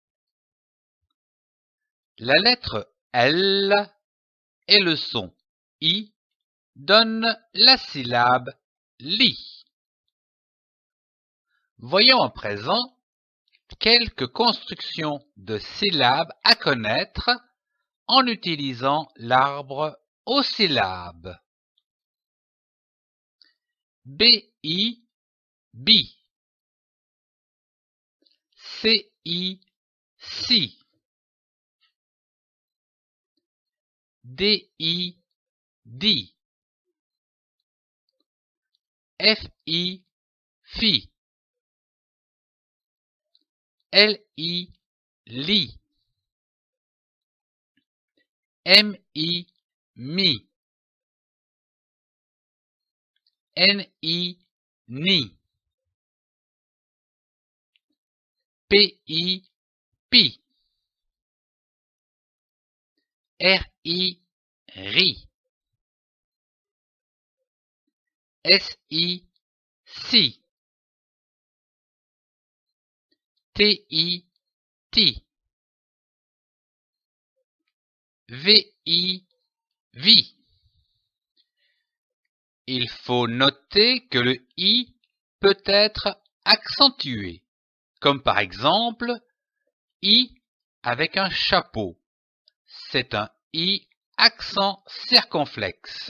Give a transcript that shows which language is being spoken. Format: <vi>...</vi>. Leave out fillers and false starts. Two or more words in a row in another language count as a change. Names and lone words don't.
<fr>La lettre L et le son I donnent la syllabe lit. Voyons à présent quelques constructions de syllabes à connaître en utilisant l'arbre aux syllabes. B-I, bi. C-I, si. D-I, di. F-I, fi. L-I, li. M-I, mi. N-I, ni. P-I, pi. R-I, ri. S-I, si. T-I, ti. V-I, vi. Il faut noter que le I peut être accentué, comme par exemple I avec un chapeau. C'est un I accent circonflexe.</fr>